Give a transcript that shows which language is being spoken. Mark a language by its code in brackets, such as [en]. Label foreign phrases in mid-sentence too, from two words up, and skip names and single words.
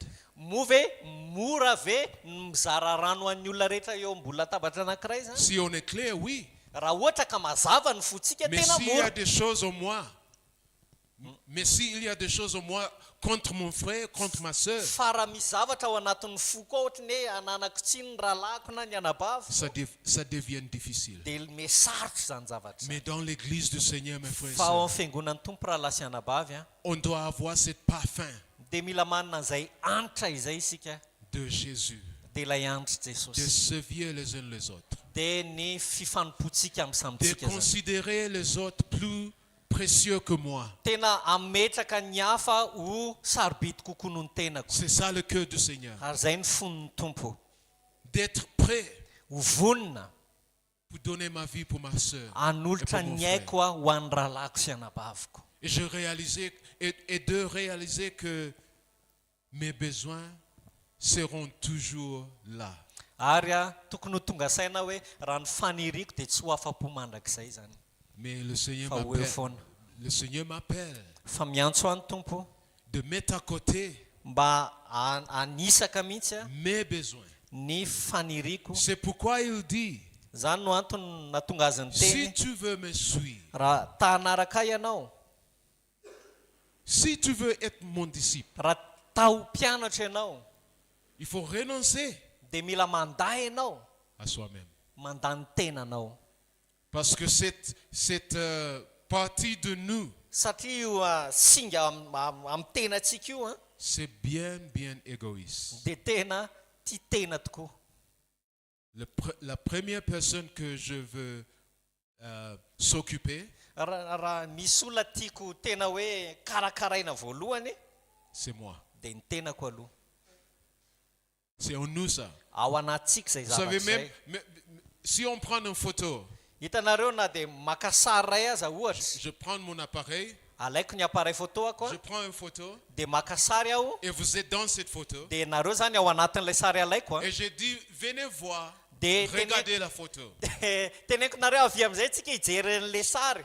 [mg] moa ve mora ve mizara rano an'ny olona rehetra eo ambony latabatra anankiray zany? [fr] Si on est clair, oui. [mg] Raha ohatra ka mazava ny fotsika [fr] Mais [mg] tena [fr] s'il y a [mg] mora. [fr] des choses en moi, mais s'il y a des choses en moi contre mon frère, contre ma soeur, [mg] Fa raha misy zavatra ao anatin'ny fo koa ohatry ny hoe ananako tsiny ny rahalahiko na ny anabavy [fr] ça devient difficile. [mg] dia mesarotra zany zavatra. [fr] Mais dans l'église du Seigneur, mes frères et [mg] Fa ao [fr] sœurs, [mg] amin'ny fiangonan'ny tompo raha lasy anabavy a [fr] on doit avoir cette parfum [mg] dia mila manana an'izay anitra izay isika [fr] de Jésus, [mg] dia ilay anitra [fr] de [mg] Jesosy [fr] servir les uns les autres, [mg] dia ny fifanompotsika amin'ny [fr] de [mg] samitsika zany. [fr] considérer les autres plus précieux que moi. [mg] Tena ametraka ny hafa ho sarobidy kokoa noho ny tenako. [fr] C'est ça le cœur du Seigneur. [mg] Ary zay ny fon'ny tompo, [fr] D'être prêt [mg] ho vonina [fr] pour donner ma vie pour ma soeur. [mg] hanolotra [fr] Et pour mon [mg] ny aiko a ho an'ny rahalahiko sy anabaviko. [fr] Et je réalisais, et de réaliser que mes besoins seront toujours là. [mg] Ary a tokony ho tonga saina hoe raha ny faniriko dia tsy ho afa-po mandrakizay zany. [fr] Mais le Seigneur [mg] Fa ho eo [fr] m'appelle, [mg] foana. [fr] le Seigneur m'appelle [mg] Fa miantso any tompo [fr] de mettre à côté [mg] mba anisaka mihitsy a [fr] mes besoins. [mg] ny faniriko. [fr] C'est pourquoi il dit, [mg] Zany no antony natonga azy ny [fr] si [mg] teny [fr] tu veux me suivre, [mg] raha ta hanaraka ianao, [fr] si tu veux être mon disciple, [mg] raha tao mpianatra ianao [fr] il faut renoncer [mg] dia mila mandahy ianao, [fr] à soi-même. [mg] mandany tenanao. [fr] Parce que cette partie de nous, [mg] Satria io singa amin'ny tenantsika io [fr] c'est bien, bien égoïste. [mg] dia tena tia tena tokoa. [fr] La première personne que je veux s'occuper, [mg] Raha misy olona tiako tena hoe karakaraina voalohany [fr] c'est moi. [mg] dia ny tenako aloha. [fr] C'est en nous ça. [mg] Ao anatsika zay [fr] Vous savez, [mg] zavatra [fr] même [mg] zay. [fr] si on prend une photo, [mg] Hitanareo na dia maka sary ray aza ohatra, [fr] je prends mon appareil, [mg] alaiko ny [fr] appareil photo [mg] ako [fr] je prends une photo, [mg] dia maka sary aho [fr] et vous êtes dans cette photo, [mg] dia nareo zany ao anatin'ilay sary alaiko [fr] et je dis, venez voir, [mg] dia [fr] regardez la photo. [mg] teneniko nareo avy amin'izay tsika hijery an'ilay sary.